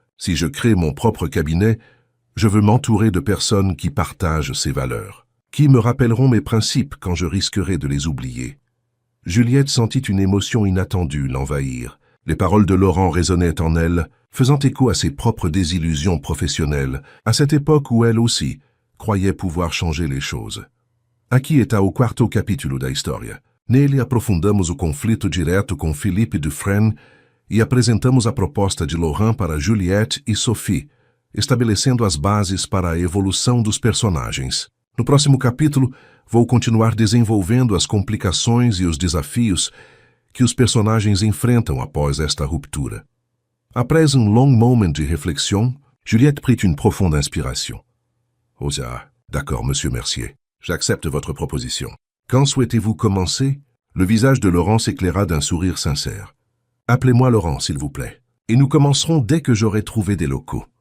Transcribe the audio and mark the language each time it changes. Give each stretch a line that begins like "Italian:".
French: Si je crée mon propre cabinet, je veux m'entourer de personnes qui partagent ces valeurs, qui me rappelleront mes principes quand je risquerai de les oublier. Juliette sentit une émotion inattendue l'envahir. Les paroles de Laurent résonnaient en elle, faisant écho à ses propres désillusions professionnelles, à cette époque où elle aussi croyait pouvoir changer les choses.
Portuguese: Aqui está o quarto capítulo da história. Nele aprofundamos o conflito direto com Philippe Dufresne e apresentamos a proposta de Laurent para Juliette e Sophie, estabelecendo as bases para a evolução dos personagens. No próximo capítulo, vou continuar desenvolvendo as complicações e os desafios que os personagens enfrentam após esta ruptura.
French: Après un long moment de réflexion, Juliette prit une profonde inspiration. « Osa, d'accord, monsieur Mercier. J'accepte votre proposition. Quand souhaitez-vous commencer ?» Le visage de Laurent s'éclaira d'un sourire sincère. « Appelez-moi Laurent, s'il vous plaît. Et nous commencerons dès que j'aurai trouvé des locaux.